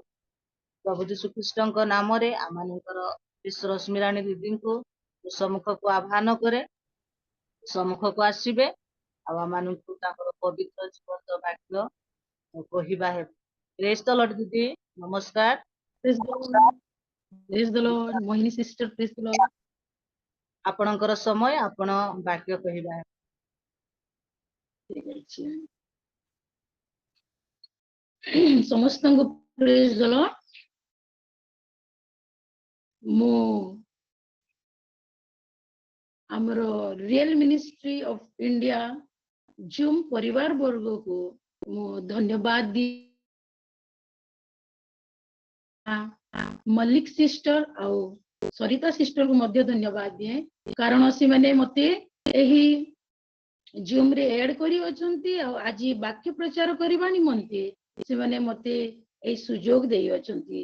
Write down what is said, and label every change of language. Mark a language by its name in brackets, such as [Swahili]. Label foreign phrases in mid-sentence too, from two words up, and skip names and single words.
[Odia] ପ୍ରଭୁ ଯୀଶୁଖ୍ରୀଷ୍ଟଙ୍କ ନାମରେ ଆମମାନଙ୍କର ରଶ୍ମି ରାଣୀ ଦିଦିଙ୍କୁ ସମ୍ମୁଖକୁ ଆହ୍ୱାନ କରେ, ସମ୍ମୁଖକୁ ଆସିବେ ଆଉ ଆମମାନଙ୍କୁ ତାଙ୍କର ପବିତ୍ର ଜୀବନ୍ତ ବାକ୍ୟ କହିବା ହେବ। [English] praise the Lord [Odia] ଦିଦି, ନମସ୍କାର। [English] Praise the Lord. Mohini sister, praise the Lord. [Odia] ଆପଣଙ୍କର ସମୟ, ଆପଣ ବାକ୍ୟ କହିବା ହେବ। ଠିକ ଅଛି। ସମସ୍ତଙ୍କୁ [English] praise the Lord. [Odia] ମୁଁ ଆମର ରିଏଲ ମିନିଷ୍ଟ୍ରି ଅଫ ଇଣ୍ଡିଆ ଜୁମ୍ ପରିବାର ବର୍ଗକୁ ମୁଁ ଧନ୍ୟବାଦ ଦିଏ। ମଲ୍ଲିକ ସିଷ୍ଟର ଆଉ ସରିତା ସିଷ୍ଟରକୁ ମଧ୍ୟ ଧନ୍ୟବାଦ ଦିଏ, କାରଣ ସେମାନେ ମତେ ଏହି ଜୁମ୍ ରେ ଏଡ୍ କରି ଅଛନ୍ତି ଆଉ ଆଜି ବାକ୍ୟ ପ୍ରଚାର କରିବା ନିମନ୍ତେ ସେମାନେ ମତେ ଏହି ସୁଯୋଗ ଦେଇ ଅଛନ୍ତି।